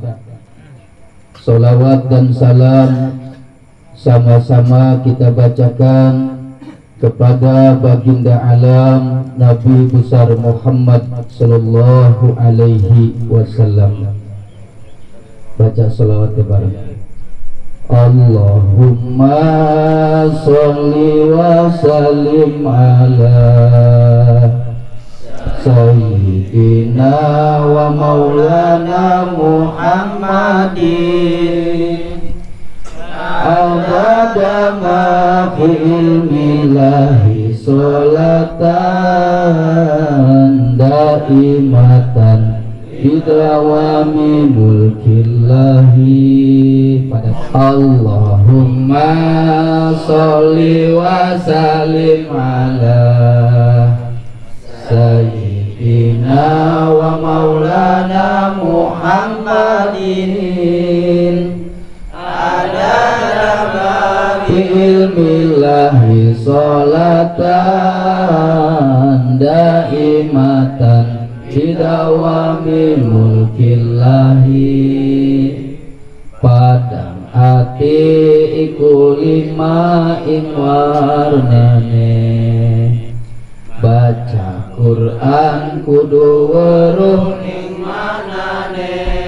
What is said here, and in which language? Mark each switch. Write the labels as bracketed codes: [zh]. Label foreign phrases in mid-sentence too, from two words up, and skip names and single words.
[id] Salawat dan salam sama-sama kita bacakan kepada baginda alam Nabi besar Muhammad [ar] صلى الله عليه وسلم. [jv] Baca salawat bareng. [ar] اللهم صل وسلم على سيدنا ومولانا محمد عدد ما في علم الله صلاة دائمة بدوام ملك الله. اللهم صل وسلم على سيدنا ومولانا محمد عدد بعلم الله صلاة دائمة بدوام ملك الله. [jv] Padang hati iku lima ing warnane, baca Quran kudu weruh ning manane,